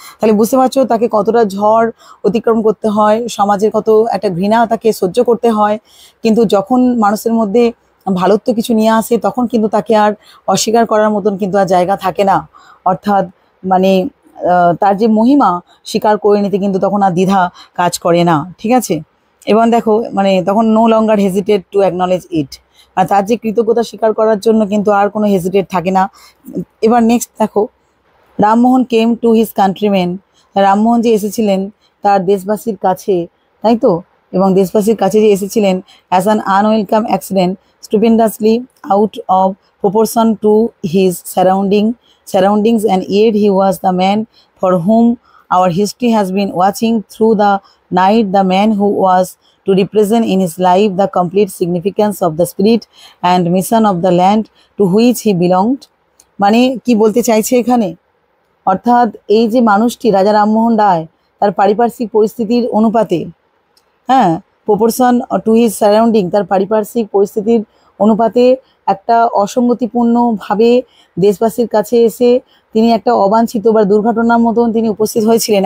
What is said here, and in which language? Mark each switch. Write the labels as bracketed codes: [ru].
[bn] তাহলে বুঝতে পারছো তাকে কতটা ঝড় অতিক্রম করতে হয়, সমাজের কত একটা ঘৃণা তাকে সহ্য করতে হয়, কিন্তু যখন মানুষের মধ্যে ভালোত্ব কিছু নিয়ে আসে, তখন কিন্তু তাকে আর অস্বীকার করার মতন কিন্তু আর জায়গা থাকে না। অর্থাৎ মানে তার যে মহিমা স্বীকার করে নিতে কিন্তু তখন আর দ্বিধা কাজ করে না, ঠিক আছে। এবং দেখো মানে তখন [en] no longer hesitated to acknowledge it, [bn] আর তার যে কৃতজ্ঞতা স্বীকার করার জন্য কিন্তু আর কোনো হেজিটেট থাকে না। এবার নেক্সট দেখো, [en] Rammohan came to his countrymen, Rammohan [bn] যে এসেছিলেন তার দেশবাসীর কাছে, তাই তো, এবং দেশবাসীর কাছে যে এসেছিলেন [en] As an unwelcome accident, stupendously out of proportion to his surroundings, and yet he was the man for whom our history has been watching through the night, the man who was to represent in his life the complete significance of the spirit and mission of the land to which he belonged। [bn] মানে কি বলতে চাইছে এখানে, অর্থাৎ এই যে মানুষটি রাজা রামমোহন রায়, তার পারিপার্শ্বিক পরিস্থিতির অনুপাতে, হ্যাঁ, [en] proportion to his surrounding, [bn] তার পারিপার্শ্বিক পরিস্থিতির অনুপাতে একটা অসঙ্গতিপূর্ণভাবে দেশবাসীর কাছে এসে তিনি একটা অবাঞ্ছিত বা দুর্ঘটনার মতন তিনি উপস্থিত হয়েছিলেন।